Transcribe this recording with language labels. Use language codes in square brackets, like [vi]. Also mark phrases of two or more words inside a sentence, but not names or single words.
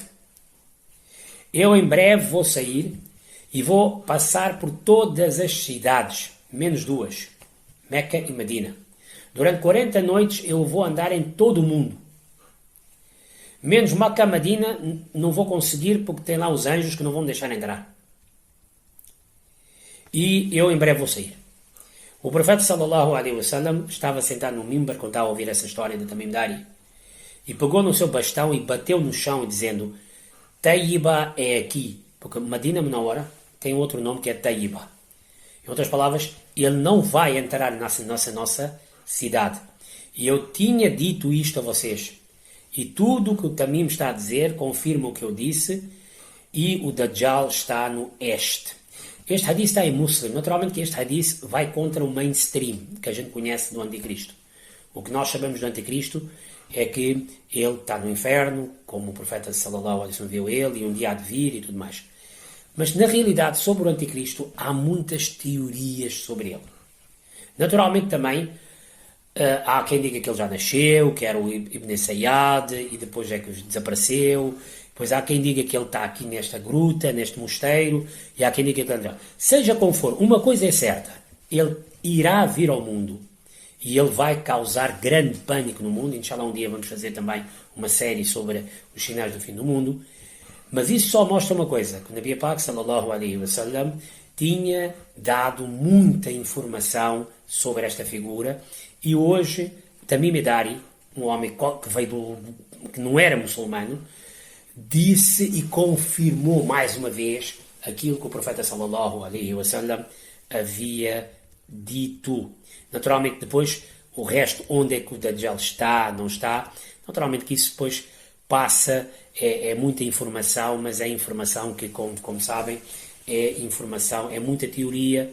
[pt] Eu em breve vou sair e vou passar por todas as cidades, menos duas, Meca e Medina. Durante 40 noites eu vou andar em todo o mundo. Menos Meca e Medina não vou conseguir porque tem lá os anjos que não vão me deixar entrar. E eu em breve vou sair. O profeta [ar] صلى الله عليه وسلم [pt] estava sentado no mimbar quando estava a ouvir essa história de Tamim Dari e pegou no seu bastão e bateu no chão dizendo, Tayyiba é aqui, porque Medina Munawara tem outro nome que é Tayyiba. Em outras palavras, ele não vai entrar nessa nossa cidade. E eu tinha dito isto a vocês. E tudo o que o Tamim está a dizer confirma o que eu disse, e o Dajjal está no este. Este hadith está em Muslim. Naturalmente que este hadith vai contra o mainstream que a gente conhece do Anticristo. O que nós sabemos do Anticristo é que ele está no inferno, como o profeta [ar] صلى الله عليه وسلم [pt] viu ele, e um dia há de vir e tudo mais. Mas na realidade, sobre o Anticristo, há muitas teorias sobre ele. Naturalmente também há quem diga que ele já nasceu, que era o Ibn Sayyad, e depois é que desapareceu. Pois há quem diga que ele está aqui nesta gruta, neste mosteiro, e há quem diga que ele já... Seja como for, uma coisa é certa, ele irá vir ao mundo, e ele vai causar grande pânico no mundo. Inshallah, um dia vamos fazer também uma série sobre os sinais do fim do mundo. Mas isso só mostra uma coisa, que o Nabi Pak [ar] صلى الله عليه وسلم [pt] tinha dado muita informação sobre esta figura, e hoje Tamim Dari, um homem que veio que não era muçulmano, disse e confirmou mais uma vez aquilo que o profeta [ar] صلى الله عليه وسلم [pt] havia dito. Naturalmente depois o resto, onde é que o Dajjal está, não está, naturalmente que isso depois passa, é muita informação, mas é informação que, como sabem, é informação, é muita teoria.